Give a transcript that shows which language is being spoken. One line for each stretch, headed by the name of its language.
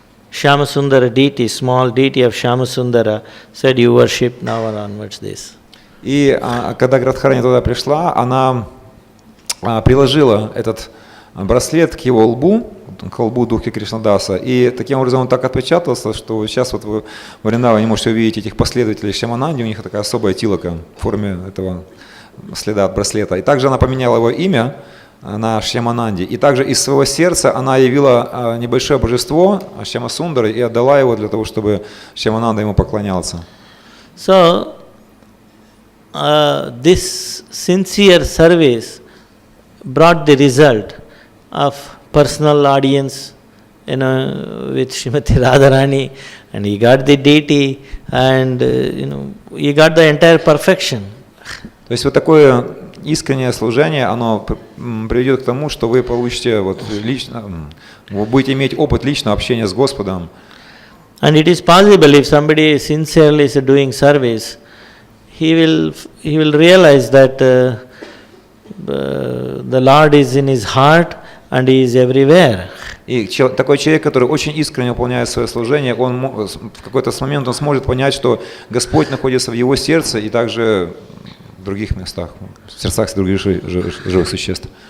English: Shyamasundara deity, small deity of Shyamasundara, said you worship now and onwards this.
Russian: И когда Радхарани туда пришла, она приложила этот браслет к его лбу, к лбу Духи Кришнадаса, и таким образом он так отпечатался, что сейчас вот вы в Вриндаване можете увидеть этих последователей Шьямананди, у них такая особая тилока в форме этого следа от браслета. И также она поменяла его имя на Шьямананди, и также из своего сердца она явила небольшое божество Шьямасундары и отдала его для того, чтобы Шьямананда ему поклонялся.
English: So, this sincere service brought the result of personal audience, with Srimati Radharani, and he got the deity, and he got the entire perfection.
Russian: То есть вот такое искреннее служение, оно приведет к тому, что вы получите вы будете иметь опыт личного общения с Господом.
English: And it is possible if somebody sincerely is doing service, he will realize that the Lord is in his heart and he is everywhere.
Russian: И такой человек, который очень искренне выполняет свое служение, он в какой-то момент он сможет понять, что Господь находится в его сердце и также в других местах, в сердцах других живых существ.